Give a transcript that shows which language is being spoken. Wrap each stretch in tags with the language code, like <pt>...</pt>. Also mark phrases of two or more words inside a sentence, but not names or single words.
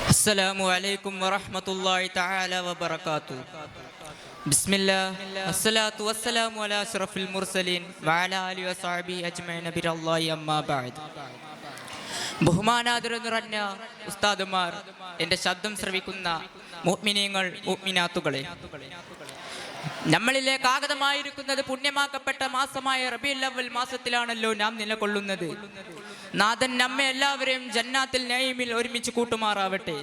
<ar>السلام عليكم ورحمة الله تعالى وبركاته. بسم الله والصلاة والسلام على أشرف المرسلين وعلى آله وصحبه أجمعين برضاه أما بعد.</ar> <ml>ബഹുമാനാദരം നിറഞ്ഞ ഉസ്താദുമാർ, എൻ്റെ ശബ്ദം ശ്രവിക്കുന്ന മുഅ്മിനീങ്ങൾ മുഅ്മിനാത്തുകളെ, നമ്മളിലേക്ക് ആഗതമായിരിക്കുന്നത് പുണ്യമാക്കപ്പെട്ട മാസമായ റബീഉൽ അവ്വൽ മാസത്തിലാണല്ലോ നാം നിലകൊള്ളുന്നത്. നാഥൻ നമ്മെ എല്ലാവരെയും ജന്നാത്തിൽ നഈമിൽ ഒരുമിച്ച് കൂട്ടുമാറാവട്ടെ.</ml>